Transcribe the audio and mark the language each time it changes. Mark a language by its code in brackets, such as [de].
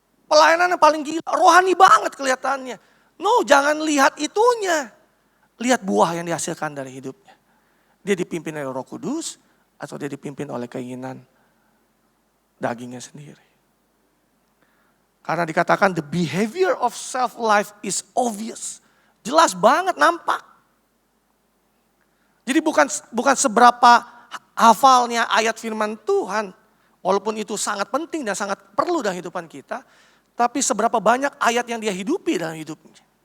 [id] Pelayanannya paling gila, rohani banget kelihatannya. No, jangan lihat itunya. Lihat buah yang dihasilkan dari hidupnya. Dia dipimpin oleh Roh Kudus atau dia dipimpin oleh keinginan dagingnya sendiri. [en] Karena dikatakan the behavior of self-life is obvious. [id] Jelas banget, nampak. Jadi bukan seberapa hafalnya ayat firman Tuhan, walaupun itu sangat penting dan sangat perlu dalam kehidupan kita, tapi seberapa banyak ayat yang dia hidupi dalam hidupnya.